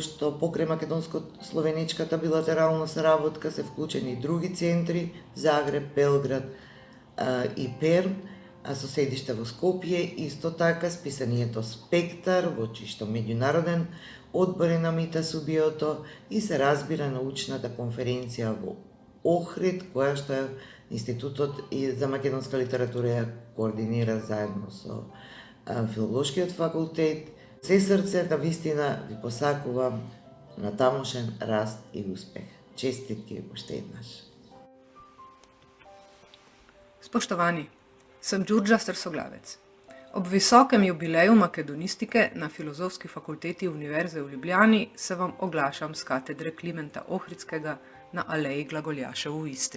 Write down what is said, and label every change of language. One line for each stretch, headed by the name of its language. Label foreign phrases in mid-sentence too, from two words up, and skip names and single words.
Macedonian: што покрај македонско-словеничката билатерална соработка се вклучени и други центри, Загреб, Белград и Перм, а со седиште во Скопје, исто така списанието Спектар, во чиј што меѓународен одбор е Намита Собиото и се разбира научната конференција во Охрид, која што Институтот за македонска литература ја координира заедно со Филолошкиот факултет. Се срце да вистина ви посакувам на тамошен раст и успех. Честитки уште еднаш.
Slovenian: Spoštovani, sem Đurđa Strsoglavec. Ob visokem jubileju makedonistike na Filozofski fakulteti Univerze v Ljubljani se vam oglašam z katedre Klimenta Ohridskega na Aleji Glagoljašev v Istri.